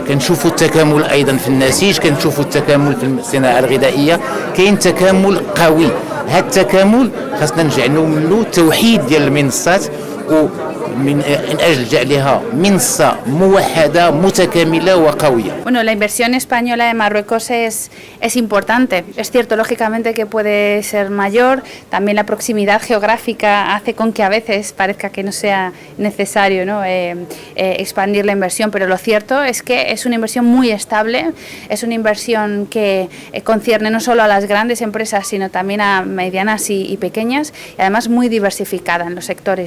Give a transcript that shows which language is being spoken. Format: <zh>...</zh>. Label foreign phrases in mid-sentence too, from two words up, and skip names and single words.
<ar>كنشوفوا التكامل ايضا في النسيج، كنشوفوا التكامل في الصناعه الغذائيه، كاين تكامل قوي. هذا التكامل خاصنا نجعلوا منه توحيد ديال المنصات ومن اجل جعلها منصه موحده متكامله وقويه.</ar> <es>Bueno, la inversión española en Marruecos es importante. Es cierto, lógicamente, que puede ser mayor. También la proximidad geográfica hace con que a veces parezca que no sea necesario, ¿no? Expandir la inversión, pero lo cierto es que es una inversión muy estable, es una inversión que concierne no solo a las grandes empresas, sino también a medianas y pequeñas, y además muy diversificada en los sectores.</es>